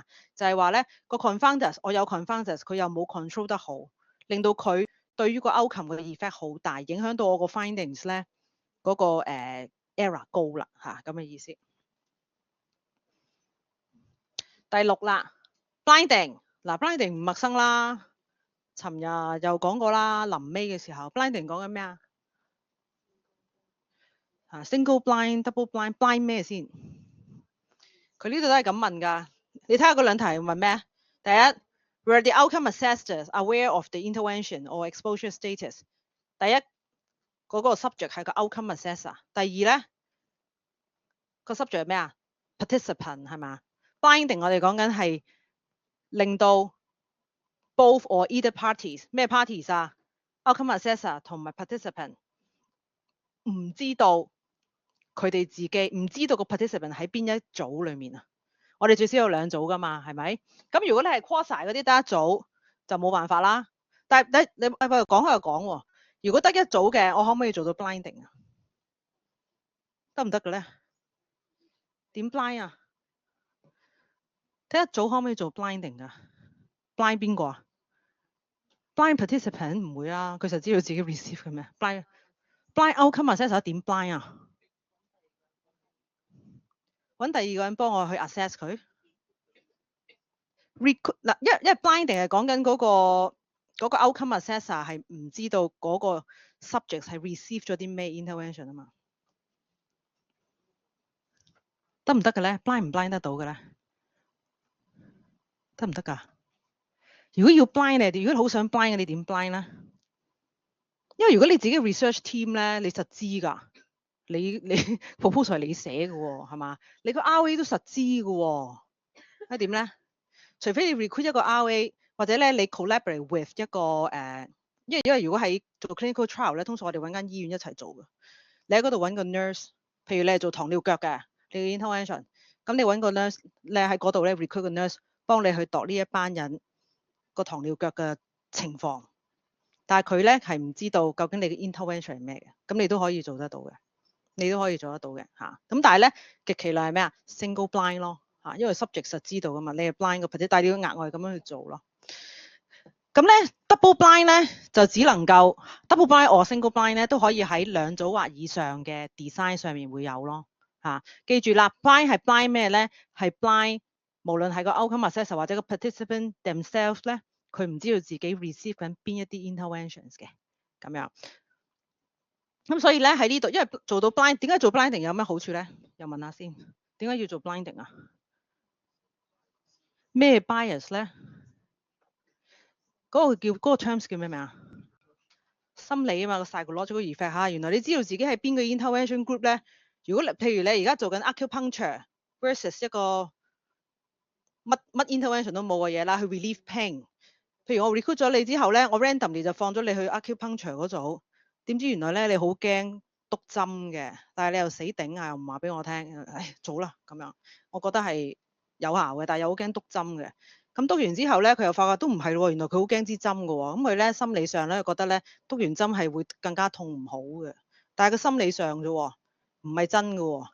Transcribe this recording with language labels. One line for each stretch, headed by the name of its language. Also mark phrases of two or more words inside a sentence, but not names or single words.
Cantonese: 就係話咧個 confounders 我有 confounders， 佢又冇 control 得好，令到佢對於個 outcome 嘅 effect 好大，影響到我個 findings 咧嗰個error 高啦嚇，咁嘅意思。第6啦 blinding 嗱 blinding 唔陌生啦，尋日又講過啦，臨尾嘅時候 blinding 講緊咩啊 ？
English: single blind、double blind
Cantonese: 咩先？佢呢度都係咁問㗎。你睇下嗰兩題問咩？
English: 第一 ，were the outcome assessors aware of the intervention or exposure status？
Cantonese: 第一嗰個 subject 係個
English: outcome assessor。
Cantonese: 第二咧個 subject 係咩啊 ？participant 係嘛 ？blinding 我哋講緊係令到
English: both or either parties
Cantonese: 咩 parties 啊 ？
English: outcome assessor
Cantonese: 同埋 participant 唔知道佢哋自己唔知道個 participant 喺邊一組裡面啊。我哋最少有兩組㗎嘛，係咪？咁如果你係 cross 晒嗰啲得一組，就冇辦法啦。但係你講開又講喎，如果得一組嘅，我可唔可以做到 blinding 啊？得唔得嘅咧？點 blind 啊？得一組可唔可以做 blinding 啊 ？blind 邊個啊 ？
English: blind participant
Cantonese: 唔會啊，佢就知道自己 receive 嘅咩 ？
English: blind outcome assessor
Cantonese: 點 blind 啊？揾第二個人幫我去 assess 佢。嗱，因為 blinding 係講緊嗰個 outcome assessor 係唔知道嗰個 subject 係 receive 咗啲咩 intervention 啊嘛，得唔得嘅咧 ？blind 唔 blind 得到嘅咧？得唔得㗎？如果要 blind 你，如果好想 blind 嘅，你點 blind 咧？因為如果你自己
English: research team
Cantonese: 咧，你實知㗎，你 proposal 係你寫嘅喎，係嘛？你個 RA 都實知嘅喎，係點咧？除非你 recruit 一個 RA， 或者咧你
English: collaborate with
Cantonese: 一個因為如果喺做
English: clinical trial
Cantonese: 咧，通常我哋揾間醫院一齊做嘅。你喺嗰度揾個 nurse， 譬如你係做糖尿腳嘅，你嘅 intervention， 咁你揾個 nurse， 你喺嗰度咧 recruit 個 nurse 幫你去度呢一班人個糖尿腳嘅情況。但係佢咧係唔知道究竟你嘅 intervention 係咩嘅，咁你都可以做得到嘅，你都可以做得到嘅嚇。咁但係咧極其量係咩啊 ？
English: single blind
Cantonese: 咯嚇，因為 subject 實知道噶嘛，你係 blind 嘅，或者但係你要額外咁樣去做咯。咁咧
English: double blind
Cantonese: 咧就只能夠
English: double blind or single blind
Cantonese: 咧都可以喺兩組或以上嘅 design 上面會有咯嚇。記住啦 ，blind 係 blind 咩咧？係 blind 無論係個
English: outcome assessor
Cantonese: 或者個
English: participant themselves
Cantonese: 咧。佢唔知道自己 receive 緊邊一啲 interventions 嘅咁樣，咁所以咧喺呢度，因為做到 blind， 點解做 blinding 有咩好處咧？又問下先，點解要做 blinding 啊？咩 bias 咧？嗰個 terms 叫咩名啊？心理啊嘛，個
English: psychological effect
Cantonese: 嚇。原來你知道自己係邊個
English: intervention group
Cantonese: 咧？如果譬如你而家做緊
English: acupuncture versus
Cantonese: 一個乜 intervention 都冇嘅嘢啦，去 relieve pain。譬如我 recruit 咗你之後咧，我 randomly 就放咗你去 acupuncture 嗰組，點知原來咧你好驚篤針嘅，但係你又死頂啊，又唔話俾我聽，唉，早啦咁樣，我覺得係有效嘅，但係又好驚篤針嘅。咁篤完之後咧，佢又發覺都唔係喎，原來佢好驚支針嘅喎，咁佢咧心理上咧覺得咧篤完針係會更加痛唔好嘅，但係個心理上啫喎，唔係真嘅喎。